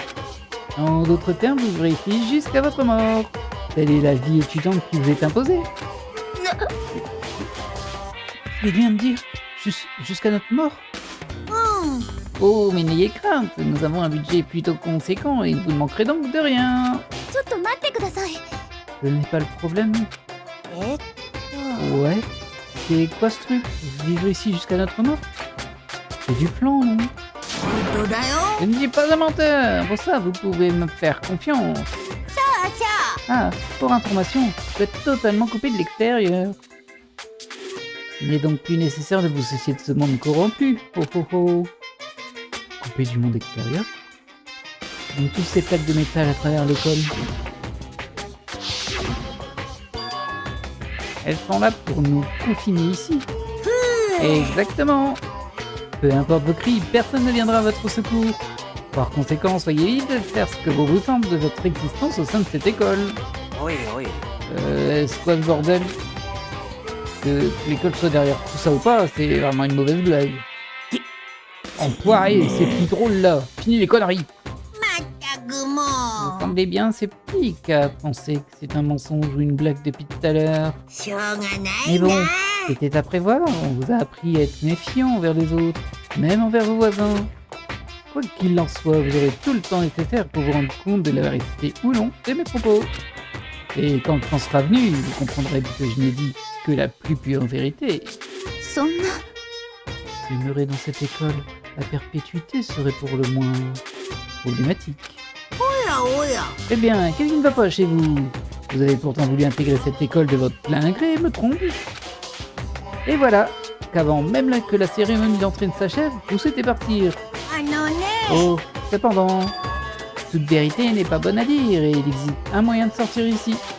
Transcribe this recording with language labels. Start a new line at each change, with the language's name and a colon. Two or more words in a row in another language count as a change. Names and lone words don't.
French: En d'autres termes, vous vivrez ici jusqu'à votre mort. Telle est la vie étudiante qui vous est imposée. Il vient de dire jusqu'à notre mort.
Japanese: うん
French: Oh, mais n'ayez crainte, nous avons un budget plutôt conséquent et vous ne manquerez donc de rien.
Japanese: ちょっと待ってください
French: Ce n'est pas le problème.
Japanese: えっと
French: Ouais. C'est quoi ce truc? Vivre ici jusqu'à notre mort? C'est du plan, non?
Japanese: 本当だよ
French: Je ne dis pas un menteur. Pour ça, vous pouvez me faire confiance.
Japanese: そうそう
French: Ah, pour information, vous êtes totalement coupé de l'extérieur. Il n'est donc plus nécessaire de vous soucier de ce monde corrompu. Oh oh oh. Coupé du monde extérieur? Donc toutes ces plaques de métal à travers l'école. Elles sont là pour nous confiner ici. Exactement. Peu importe vos cris, personne ne viendra à votre secours. Par conséquent, soyez libres de faire ce que vous vous semble de votre existence au sein de cette école.
Japanese: おいおい
French: C'est quoi ce bordel? Que l'école soit derrière tout ça ou pas, c'est vraiment une mauvaise blague. Enfoiré, c'est plus drôle là. Fini les conneries.
Japanese: まったくも
French: Vous
Japanese: う
French: semblez bien sceptique à penser que c'est un mensonge ou une blague depuis tout à l'heure.
Japanese: しょうがな
French: Mais
Japanese: い
French: bon,
Japanese: な
French: c'était à prévoir. On vous a appris à être méfiant envers les autres, même envers vos voisins. Quoi qu'il en soit, vous aurez tout le temps nécessaire pour vous rendre compte de la vérité ou non de mes propos. Et quand le temps sera venu, vous comprendrez que je n'ai dit que la plus pure vérité.
Japanese: そんな
French: Demeurer dans cette école à perpétuité serait pour le moins problématique.
Japanese: おやおや
French: Eh bien, qu'est-ce qui ne va pas chez vous? Vous avez pourtant voulu intégrer cette école de votre plein gré, me trompe? Et voilà, qu'avant même que la cérémonie d'entrée ne s'achève, vous souhaitez partir.
Japanese: あのね
French: Oh, cependant, toute vérité n'est pas bonne à dire et il existe un moyen de sortir ici.